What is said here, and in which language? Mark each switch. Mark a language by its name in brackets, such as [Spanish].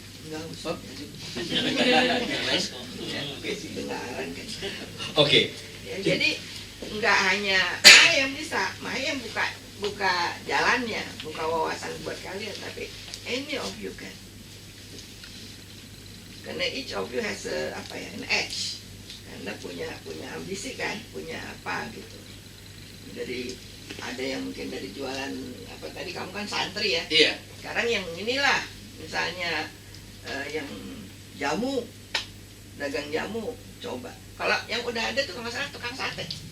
[Indonesian] Nggak usah. Ya, basic kenalan kan. Oke. Ya, jadi nggak hanya Maya yang bisa, Maya yang buka jalannya, buka wawasan buat kalian, tapi [English] any of you [Indonesian] kan. Karena [English] each of you has an edge. [Indonesian] Karena punya ambisi kan, punya apa gitu. Dari ada yang mungkin dari jualan apa tadi kamu kan santri ya. Iya. Sekarang yang inilah misalnya yang jamu, dagang jamu, coba. Kalau yang udah ada tuh kalau nggak salah tukang sate.